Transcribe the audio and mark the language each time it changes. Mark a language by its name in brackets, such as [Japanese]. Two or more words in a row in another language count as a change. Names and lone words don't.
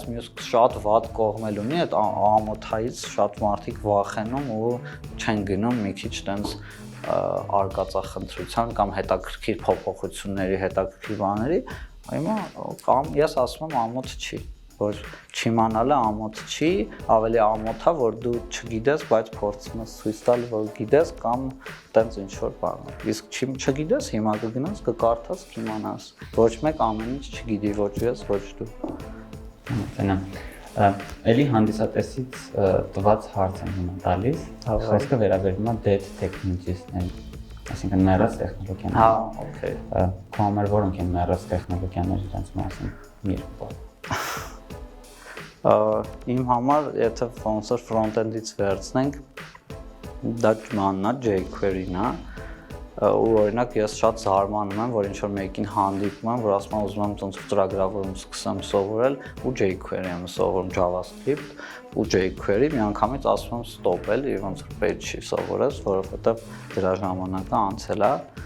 [Armenian] մյուս շատ վատ կողմ էլ ունի, այդ ամոթայից շատ մարդիկ վախենում ու չեն գնում մի քիչ տենց արկածախնդրության կամ հետաքրքիր փոփոխությունների, հետաքրքիր բաների, հիմա կամ ես ասում եմ ամոթ չի, որ չիմանալը ամոթ չի, ավելի ամոթ է, որ դու չգիտես, բայց փորձում ես ցույց տալ, որ գիտես կամ տենց ինչ-որ բան։ Իսկ չգիտես, հիմա կգնաս, կկարդաս, կիմանաս։ Ոչ մեկ ամեն ինչ չգիտի, ոչ ես, ոչ դու։ Այդն է։ Էլի հանդիսատեսից տված հարց եմ հիմա տալիս, խոսքը վերաբերում է [English] dead technologies-ներին, [Armenian] այսինքն մեռած տեխնոլոգիաներ։ Հա, օքեյ։ Քո համար որոնք են մեռած տեխնոլոգիաները իրենց մասին երկու։ Իմ համար, եթե ոնց որ front-end-ից վերցնենք, դա մաննա jQuery-ն է, ու օրինակ ես շատ զարմանում եմ, որ ինչ-որ մեկին հանդիպում եմ, որ ասում եմ ուզում եմ ոնց ծրագրավորում սկսեմ սովորել ու jQuery եմ սովորում JavaScript ու jQuery միանգամից ասում եմ stop էլի ոնց որ պետք չի սովորես, որովհետև դրա ժամանակը անցել է։